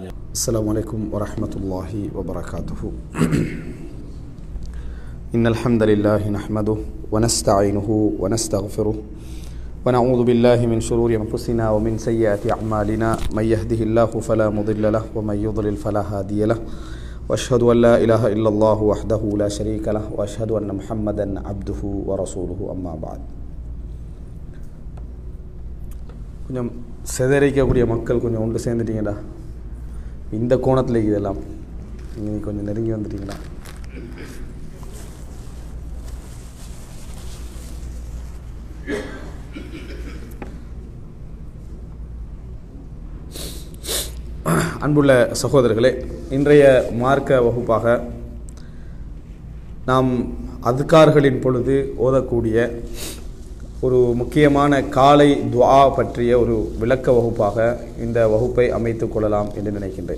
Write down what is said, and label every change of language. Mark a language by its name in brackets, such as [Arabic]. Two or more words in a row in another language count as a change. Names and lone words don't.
[Arabic] السلام عليكم ورحمة الله وبركاته إن الحمد لله نحمده ونستعينه ونستغفره ونعوذ بالله من شرور أنفسنا ومن سيئات أعمالنا من يهده الله فلا مضل له ومن يضلل فلا هادي له وأشهد أن لا إله إلا الله وحده لا شريك له وأشهد أن محمدا عبده ورسوله أما بعد [Tamil] கொஞ்சம் சிதறிக்கக்கூடிய மக்கள் கொஞ்சம் ஒன்று சேர்ந்துட்டீங்களா? இந்த கோணத்தில் இதெல்லாம் நீங்கள் கொஞ்சம் நெருங்கி வந்துட்டீங்களா? அன்புள்ள சகோதரர்களே, இன்றைய மார்க்க வகுப்பாக நாம் அதுக்கார்களின் பொழுது ஓதக்கூடிய ஒரு முக்கியமான காலை துஆ பற்றிய ஒரு விளக்க வகுப்பாக இந்த வகுப்பை அமைத்துக் கொள்ளலாம் என்று நினைக்கின்றேன்.